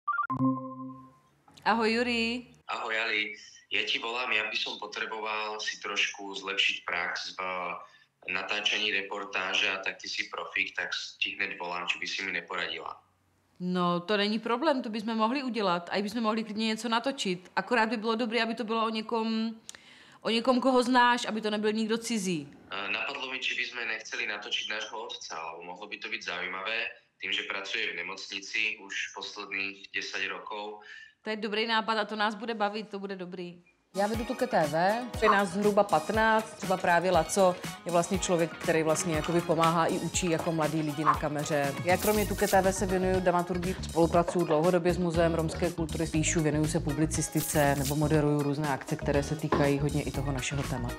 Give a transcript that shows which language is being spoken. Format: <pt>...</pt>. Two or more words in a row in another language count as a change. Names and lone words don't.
<sk>Ahoj, Juri. Ahoj, Ali. Ja ti volám, ja by som potreboval si trošku zlepšiť prax v natáčaní reportáže a tak ty si profík, tak ti hned volám, či by si mi neporadila.</sk> <cs>No, to není problém, to bychom mohli udělat. A i bychom mohli klidně něco natočit. Akorát by bylo dobré, aby to bylo o někom, koho znáš, aby to nebyl nikdo cizí.</cs> <sk>Napadlo mi, či by sme nechceli natočiť nášho otca, lebo mohlo by to byť zaujímavé, tým, že pracuje v nemocnici už posledných 10 rokov.</sk> <cs>To je dobrý nápad a to nás bude bavit, to bude dobrý. Já vedu tu KTV, je nás zhruba 15, třeba právě Laco je vlastně člověk, který vlastně jakoby pomáhá i učí jako mladí lidi na kameře. Já kromě tu KTV se věnuju dramaturgii, spolupracuju dlouhodobě s Muzeem romské kultury, píšu, věnuju se publicistice nebo moderuju různé akce, které se týkají hodně i toho našeho tématu.</cs>